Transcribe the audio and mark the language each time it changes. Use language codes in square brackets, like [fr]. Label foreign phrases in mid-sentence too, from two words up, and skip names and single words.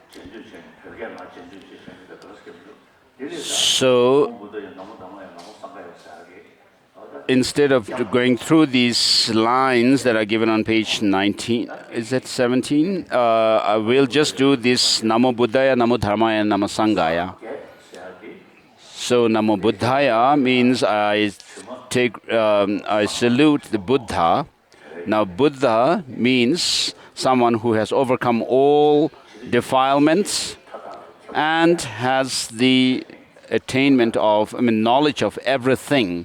[en] So instead of going through these lines that are given on page 19, is that 17? I will just do this [sa] नमो बुद्धाय, नमो धर्माय, नमो सङ्घाय. [en] So [sa] नमो बुद्धाय [en] means I salute the Buddha. Now Buddha means someone who has overcome all defilements and has the attainment of, knowledge of everything.